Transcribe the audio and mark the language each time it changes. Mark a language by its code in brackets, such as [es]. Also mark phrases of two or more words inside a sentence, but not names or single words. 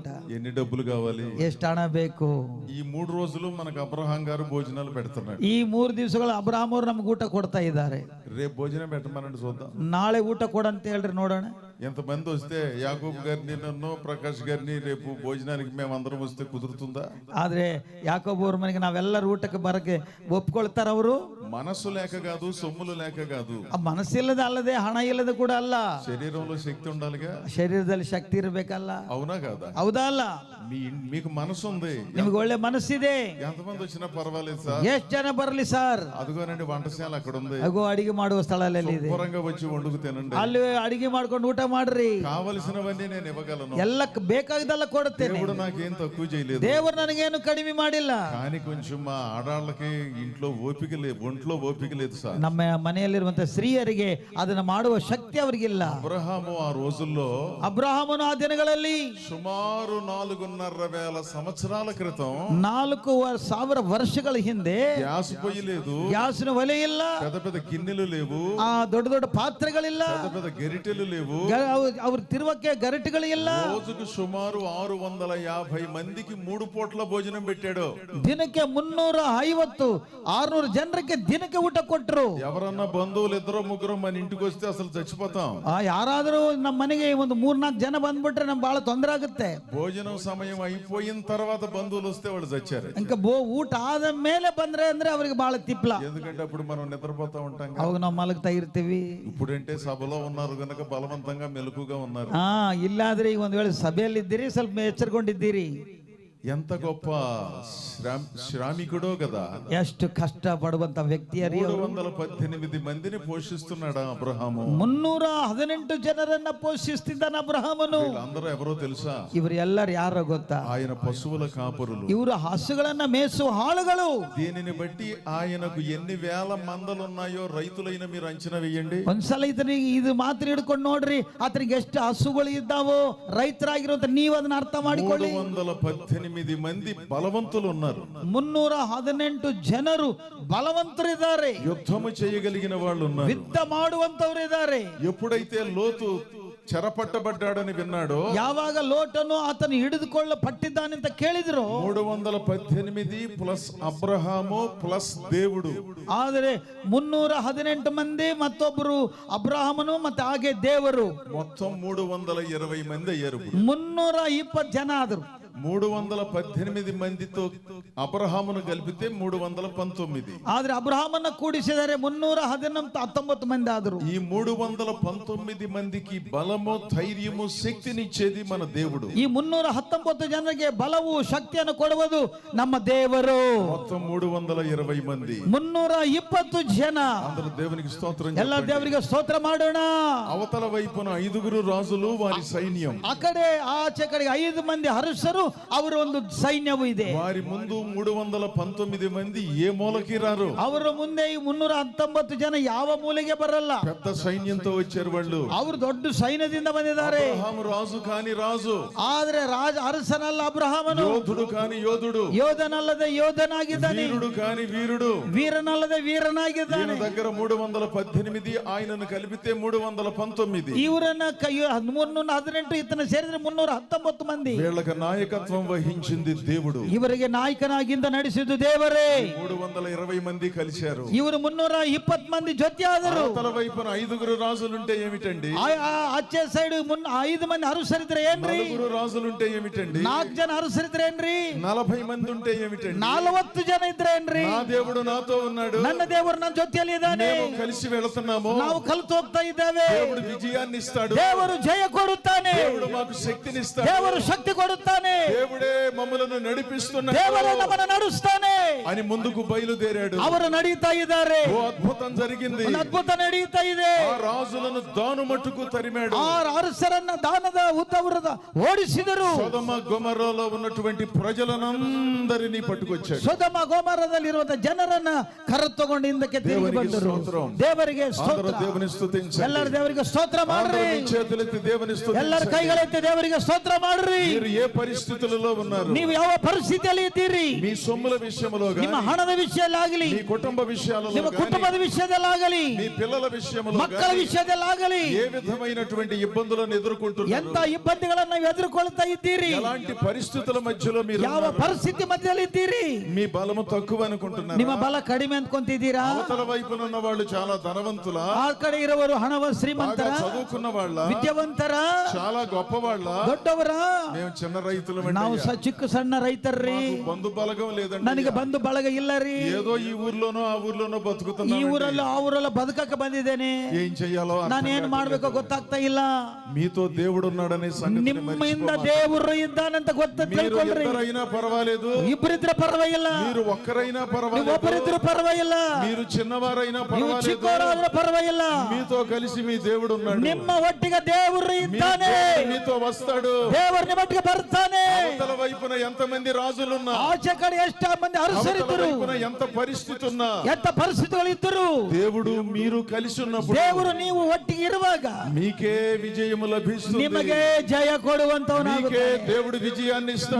[te] ఎన్ని డబ్బులు కావాలి? [kn] ಎಷ್ಟು ಹಣ ಬೇಕು? [te] ఈ 3 రోజులు మనకు అబ్రహాం గారు భోజనాలు పెడుతున్నాడు. [kn] ಈ 3 ದಿವಸಗಳು ಅಬ್ರಾಹ್ಮ ಅವರು ನಮ್ಗೆ ಊಟ ಕೊಡ್ತಾ ಇದ್ದಾರೆ. [te] రేపు భోజనం పెట్టమనండి చూద్దాం. [kn] ನಾಳೆ ಊಟ ಕೊಡಂತ ಹೇಳ್ರಿ ನೋಡೋಣ. [te] ఎంతమంది వస్తే యాకోబు గారిని, నన్ను, ప్రకాష్ గారిని రేపు భోజనానికి మేమందరం వస్తే కుదురుతుందా? [kn] ಆದ್ರೆ ಯಾಕೋಬ ಅವ್ರ ಮನೆಗೆ ನಾವೆಲ್ಲರೂ ಊಟಕ್ಕೆ ಬರಕ್ಕೆ ಒಪ್ಕೊಳ್ತಾರ ಅವರು? [te] మనస్సు లేక కాదు, సొమ్ములు లేక కాదు. [kn] ಮನಸ್ಸಿಲ್ಲದ ಅಲ್ಲದೆ ಹಣ ಇಲ್ಲದ ಕೂಡ ಅಲ್ಲ. [te] శరీరంలో శక్తి ఉండాలిగా. [kn] ಶರೀರದಲ್ಲಿ ಶಕ್ತಿ ಇರಬೇಕಲ್ಲ. [te] అవునా కాదా? [kn] ಹೌದಾ ಅಲ್ಲ? [te] మీకు మనసు ఉంది, [kn] ನಿಮ್ಗೆ ಒಳ್ಳೆ ಮನಸ್ಸಿದೆ. [te] ఎంతమంది వచ్చినా పర్వాలేదు సార్. [kn] ಎಷ್ಟು ಜನ ಬರಲಿ సార్. [te] అదిగోనండి వంటశాల అక్కడ ఉంది. [kn] ಅಗೋ ಅಡಿಗೆ ಮಾಡುವ ಸ್ಥಳ ಅಲ್ಲಿ ಇದೆ. [te] శుభ్రంగా వచ్చి వండుకు తినండి. [kn] ಅಲ್ಲಿ ಅಡಿಗೆ ಮಾಡ್ಕೊಂಡು ಊಟ ಮಾಡ್ರಿ. [te] కావలసినవన్నీ నేను ఇవ్వగలను. [kn] ಎಲ್ಲ ಬೇಕಾಗದೆಲ್ಲ ಕೊಡುತ್ತೇನೆ. [te] దేవుడు నాకేం తక్కువ చేయలేదు. [kn] ದೇವರು ನನಗೇನು ಕಡಿಮೆ ಮಾಡಿಲ್ಲ. [te] కానీ కొంచెం మా ఆడాళ్ళకి ఇంట్లో ఓపిక లేదు, ఒంట్లో ఓపిక లేదు సార్. [kn] ನಮ್ಮ ಮನೆಯಲ್ಲಿರುವಂತ ಸ್ತ್ರೀಯರಿಗೆ ಅದನ್ನ ಮಾಡುವ ಶಕ್ತಿ ಅವರಿಗಿಲ್ಲ. [te] అబ్రహాము ఆ రోజుల్లో, [kn] ಅಬ್ರಹಾಮನು ಆ ದಿನಗಳಲ್ಲಿ [te] సుమారు 4,500 సంవత్సరాల క్రితం [kn] 4,000 ವರ್ಷಗಳ ಹಿಂದೆ [te] గ్యాస్ పొయ్యి లేదు, [kn] ಗ್ಯಾಸ್ನ ಒಲೆ ಇಲ್ಲ, [te] పెద్ద పెద్ద గిన్నెలు లేవు, [kn] ಆ ದೊಡ್ಡ ದೊಡ್ಡ ಪಾತ್ರೆಗಳಿಲ್ಲ, [te] పెద్ద పెద్ద గెరిటెలు లేవు, [kn] ಅವ್ರ ತಿರುವಕ್ಕೆ ಗರಿಟೆಗಳು ಇಲ್ಲ. [te] రోజుకు సుమారు 650 మందికి 3 పూట్ల భోజనం పెట్టాడు. [kn] ದಿನಕ್ಕೆ 350 600 ಜನರಿಗೆ ದಿನಕ್ಕೆ ಊಟ ಕೊಟ್ಟರು. [te] ఎవరన్నా బంధువులు 2-3 మన ఇంటికి వస్తే అసలు చచ్చిపోతాం. [kn] ಯಾರಾದರೂ ನಮ್ಮ ಮನೆಗೆ ಒಂದು 3-4 ಜನ ಬಂದ್ಬಿಟ್ರೆ ನಮ್ಗೆ ಬಹಳ ತೊಂದರೆ ಆಗುತ್ತೆ. [te] భోజనం సమయం అయిపోయిన తర్వాత బంధువులు వస్తే వాళ్ళు చచ్చారు. [kn] ఇంకా ಊಟ ಆದ ಮೇಲೆ ಬಂದ್ರೆ ಅಂದ್ರೆ ಅವರಿಗೆ ಬಹಳ ತಿಪ್ಲ. [te] ఎందుకంటే అప్పుడు మనం నిద్రపోతా ఉంటాం. [kn] ಅವಾಗ ನಾವು ಮಲಗ್ತಾ ಇರ್ತೀವಿ. [te] ఇప్పుడంటే సభలో ఉన్నారు కనుక బలవంతంగా మెలకుగా ఉన్నారు. [kn] ಇಲ್ಲಾದ್ರೆ ಈಗ ಒಂದ್ ವೇಳೆ ಸಭೆಯಲ್ಲಿ ಇದ್ದೀರಿ, ಸ್ವಲ್ಪ ಎಚ್ಚರಗೊಂಡಿದ್ದೀರಿ. [te] ఎంత గొప్ప శ్రామికుడో కదా. [kn] ಎಷ್ಟು ಕಷ್ಟ ಪಡುವಂತ ವ್ಯಕ್ತಿ. [te] 318 మందిని పోషిస్తున్నాడు అబ్రహాము. [kn] 318 ಜನರನ್ನ ಪೋಷಿಸ್ತಿದ್ದಾನ ಅಬ್ರಹಾಮನು. [te] అందరూ ఎవరో తెలుసా? [kn] ಇವರು ಎಲ್ಲರೂ ಯಾರೋ ಗೊತ್ತಾ? [te] ఆయన పశువుల కాపరులు. [kn] ಇವರು ಹಸುಗಳನ್ನ ಮೇಸುವ ಆಳುಗಳು. [te] దీనిని బట్టి ఆయనకు ఎన్ని వేల మందలు ఉన్నాయో రైతులైన మీరు అంచనా వేయండి. [kn] ಒಂದ್ಸಲ ಇದು ಮಾತ್ರ ಹಿಡ್ಕೊಂಡು ನೋಡ್ರಿ, ಆತನಿಗೆ ಎಷ್ಟು ಹಸುಗಳು ಇದ್ದಾವೋ ರೈತರಾಗಿರುವಂತ ನೀವು ಅದನ್ನ ಅರ್ಥ ಮಾಡಿಕೊಳ್ಳಿ. [te] 318 మంది బలవంతులు ఉన్నారు. [kn] 318 ಜನರು ಬಲವಂತರಿದ್ದಾರೆ. [te] యుద్ధము చేయగలిగిన వాళ్ళు ఉన్నారు. [kn] ಯುದ್ಧ ಮಾಡುವಂತವರು ಇದ್ದಾರೆ. [te] ఎప్పుడైతే లోతు చెరపట్టబడ్డాడని విన్నాడో, [kn] ಯಾವಾಗ ಲೋಟನು ಆತನು ಹಿಡಿದುಕೊಳ್ಳಲ್ಪಟ್ಟಿದ್ದಾನೆ ಅಂತ ಕೇಳಿದ್ರು, [te] 318 ప్లస్ అబ్రహాము ప్లస్ దేవుడు. [kn] ಆದರೆ 318 ಮಂದಿ ಮತ್ತೊಬ್ಬರು ಅಬ್ರಹಾಮನು ಮತ್ತೆ ಹಾಗೆ ದೇವರು, [te] మొత్తం 320 మంది అయ్యారు. [kn] 320 ಜನ ಆದರು. [te] 318 మందితో అబ్రహామును కలిపితే 319. [kn] ಆದ್ರೆ ಅಬ್ರಹಾಮನ್ನ ಕೂಡಿಸಿದರೆ 319 ಮಂದಿ ಆದರು. [te] ఈ 319 మందికి బలము, ధైర్యము, శక్తినిచ్చేది మన దేవుడు. [kn] ಈ 319 ಜನರಿಗೆ ಬಲವು ಶಕ್ತಿಯನ್ನು ಕೊಡುವುದು ನಮ್ಮ ದೇವರು. [te] మొత్తం 320 మంది, [kn] 320 ಜನ. [te] అందరూ దేవునికి స్తోత్రం [kn] ಎಲ್ಲ [te] చెప్పండి. [kn] ದೇವರಿಗೆ ಸ್ತೋತ್ರ ಮಾಡೋಣ. [te] అవతల వైపున 5 రాజులు, వారి సైన్యం. [kn] ಆ ಕಡೆ ಆಚೆ ಕಡೆಗೆ 5 ಮಂದಿ ಹರುಷರು, ಅವರ ಒಂದು ಸೈನ್ಯವು ಇದೆ. [te] వారి ముందు 319 మంది ఏ మూలకి రారు. [kn] ಅವರ ಮುಂದೆ ಈ 319 ಜನ ಯಾವ ಮೂಲೆಗೆ ಬರಲ್ಲ. [te] పెద్ద సైన్యంతో వచ్చారు వాళ్ళు. [kn] ಅವರು ದೊಡ್ಡ ಸೈನ್ಯದಿಂದ ಬಂದಿದ್ದಾರೆ. [te] అబ్రహాము రాజు కాని రాజు, [kn] ಆದ್ರೆ ಅರಸನಲ್ಲ ಅಬ್ರಹಾಮನು. [te] యోధుడు కాని యోధుడు, [kn] ಯೋಧನಲ್ಲದೆ ಯೋಧನಾಗಿದ್ದಾನೆ. [te] వీరుడు కాని వీరుడు, [kn] ವೀರನಲ್ಲದೆ ವೀರನಾಗಿದ್ದಾನೆ. [te] ఈయన దగ్గర 318, ఆయనను కలిపితే 319. [kn] ಇವರನ್ನ 318 ಇತನ ಸೇರಿದ್ರೆ 319 ಮಂದಿ. [te] వీళ్ళకి నాయకత్వం నాయకత్వం వహించింది దేవుడు. [kn] ಇವರಿಗೆ ನಾಯಕನಾಗಿಂದ ನಡೆಸಿದ್ದು ದೇವರೇ. [te] 320 మంది కలిశారు. [kn] ಇವರು 320 ಮಂದಿ ಜೊತೆಯಾದರು. [te] అవతల వైపున 5 రాజులుంటే ఏమిటండి? [kn] ಆಚೆ ಸೈಡ್ 5 ಮಂದಿ ಅರಸರಿದ್ರೆ ಏನ್ರಿ? [te] 4 రాజులుంటే ఏమిటండి? [kn] 4 ಜನ ಅರಸರಿದ್ರೆ ಏನ್ರಿ? [te] 40 మంది ఉంటే ఏమిటండి? [kn] 40 ಜನ ಇದ್ರೆ ಏನ್ರಿ? [te] నా దేవుడు నాతో ఉన్నాడు, [kn] ನನ್ನ ದೇವರು ನನ್ನ ಜೊತೆಯಲ್ಲಿ ಇದ್ದಾನೆ, [te] మేము కలిసి వెళుతున్నాము, [kn] ನಾವು ಕಲಿತು ಹೋಗ್ತಾ ಇದ್ದೇವೆ. [te] దేవుడు విజయాన్ని ఇస్తాడు, [kn] ದೇವರು ಜಯ ಕೊಡುತ್ತಾನೆ, [te] దేవుడు మాకు శక్తిని ఇస్తాడు, [kn] ದೇವರು ಶಕ್ತಿ ಕೊಡುತ್ತಾನೆ, [te] దేవుడే మమ్మలను నడిపిస్తున్నాడు, [kn] ದೇವರು ನಮ್ಮನ್ನು ನಡೆಸುತ್ತಾನೆ [te] అని ముందుకు బయలుదేరాడు. [kn] ಅವರು ನಡೀತಾ ಇದ್ದಾರೆ. [te] ఓ అద్భుతం జరిగింది. [kn] ಒಂದು ಅದ್ಭುತ ನಡೀತಾ ಇದೆ. [te] ఆ రాజులను దాను మట్టుకు తరిమాడు. [kn] ಆ ಅರಸರನ್ನ ದಾನದ ಉದ್ದವರದ ಓಡಿಸಿದರು. [te] సొదొమ గొమొర్రాలో ఉన్నటువంటి ప్రజలనందరినీ పట్టుకొచ్చాడు. [kn] ಸೊದೊಮ ಗೊಮೊರ್ರಾದಲ್ಲಿರುವಂತಹ ಜನರನ್ನ ಕರೆತುಕೊಂಡು ಹಿಂದಕ್ಕೆ ತಿರುಗಿ ಬಂದರು. ದೇವರಿಗೆ ಸ್ತೋತ್ರ. [te] దేవుని స్తుతించండి. [kn] ಎಲ್ಲರೂ ದೇವರಿಗೆ ಸ್ತೋತ್ರ ಮಾಡ್ರಿ. [te] చేతులెత్తి దేవుని స్తుతించండి. [kn] ಎಲ್ಲರ ಕೈಗಳೆತ್ತಿ ದೇವರಿಗೆ ಸ್ತೋತ್ರ ಮಾಡ್ರಿ. [te] మీరు ఏ పరిస్థితులలో ఉన్నారు? [kn] ನೀವು ಯಾವ ಪರಿಸ್ಥಿತಿಯಲ್ಲಿ ಇದ್ದೀರಿ? [te] మీ సొమ్ముల విషయంలో [kn] ನಿಮ್ಮ ಹಣದ ವಿಷಯದಲ್ಲಾಗಲಿ, [te] మీ కుటుంబ విషయాలలో [kn] ನಿಮ್ಮ ಕುಟುಂಬದ ವಿಷಯದಲ್ಲಾಗಲಿ, [te] మీ పిల్లల విషయంలో [kn] ಮಕ್ಕಳ ವಿಷಯದಲ್ಲಾಗಲಿ [te] ఏ విధమైనటువంటి ఇబ్బందులను ఎదుర్కొంటున్నారు? [kn] ಎಂತ ಇಬ್ಬಂದಿಗಳನ್ನು ನೀವು ಎದುರುಕೊಳ್ತಾ ಇದ್ದೀರಿ? [te] ఎలాంటి పరిస్థితుల మధ్యలో మీరు [kn] ಯಾವ ಪರಿಸ್ಥಿತಿ ಮಧ್ಯದಲ್ಲಿ ಇದ್ದೀರಿ? [te] మీ బలము తక్కువ అనుకుంటున్నారు? [kn] ನಿಮ್ಮ ಬಲ ಕಡಿಮೆ ಅನ್ಕೊಂತಿದ್ದೀರಾ? [te] అవతల వైపున ఉన్న వాళ్ళు చాలా ధనవంతుల, [kn] ಆ ಕಡೆ ಇರುವರು ಹಣವ ಶ್ರೀಮಂತರ, [te] చదువుకున్న వాళ్ళ, [kn] ವಿದ್ಯಾವಂತರ, [te] చాలా గొప్ప వాళ్ళ, [kn] ದೊಡ್ಡವರ? [te] మేము చిన్న రైతులు, [kn] ನಾವು ಚಿಕ್ಕ ಸಣ್ಣ ರೈತರ್ರಿ. [te] బంధు బలగం లేదండి, [kn] ನನಗೆ ಬಂಧು ಬಳಗ ಇಲ್ಲ ರೀ. [te] ఏదో ఈ ఊర్లోనో ಆ ఊర్లోనో [kn] ಈ [te] బతుకుతున్నాను, [kn] ಊರಲ್ಲೂ ಆ ಊರಲ್ಲೂ ಬದುಕಕ್ಕೆ ಬಂದಿದ್ದೇನೆ. [te] ఏం చెయ్యాలో [kn] ನಾನು ಏನ್ ಮಾಡ್ಬೇಕೋ ಗೊತ್ತಾಗ್ತಾ ಇಲ್ಲ. [te] మీతో దేవుడు ఉన్నాడనే సంగతి [kn] ನಿಮ್ಮಿಂದ ದೇವರು ಇದ್ದಾನಂತ ಗೊತ್ತ ತಿಳ್ಕೊಳ್ರಿ. [te] ఇద్దరైనా పర్వాలేదు, [kn] ಇಬ್ಬರಿದ್ರೆ ಪರವಾಗಿಲ್ಲ, [te] మీరు ఒక్కరైనా పర్వాలేదు, [kn] ಒಬ್ಬರಿದ್ರು ಪರವಾಗಿಲ್ಲ, [te] మీరు చిన్నవారైనా [kn] ನೀವು [te] పర్వాలేదు, [kn] ಚಿಕ್ಕವರಾದ್ರೂ ಪರವಾಗಿಲ್ಲ, [te] మీతో కలిసి మీ దేవుడు ఉన్నాడు. [kn] ನಿಮ್ಮ ಒಟ್ಟಿಗೆ ದೇವರು [te] మీ [kn] ಇದ್ದಾನೆ. [te] దేవుడు మీతో వస్తాడు. [kn] ದೇವರು ನಿಮ್ಮ ಒಟ್ಟಿಗೆ ಬರ್ತಾನೆ. [te] అవతల వైపున ఎంతమంది రాజులున్నా, [kn] ಆಚೆ ಕಡೆ ಎಷ್ಟ ಮಂದಿ [te] అవతల [kn] ಅರಸರಿದ್ದರು, [te] వైపున ఎంత పరిస్థితి ఉన్నా, [kn] ಎಂತ ಪರಿಸ್ಥಿತಿಗಳು ಇದ್ದರು, [te] దేవుడు మీరు కలిసి ఉన్నప్పుడు [kn] ದೇವರು ನೀವು ಒಟ್ಟಿಗೆ ಇರುವಾಗ [te] మీకే విజయము లభిస్తుంది. [kn] ನಿಮಗೆ ಜಯ ಕೊಡುವಂತವನಾಗುತ್ತೆ. [te] మీకే దేవుడు విజయాన్ని ఇస్తాడు.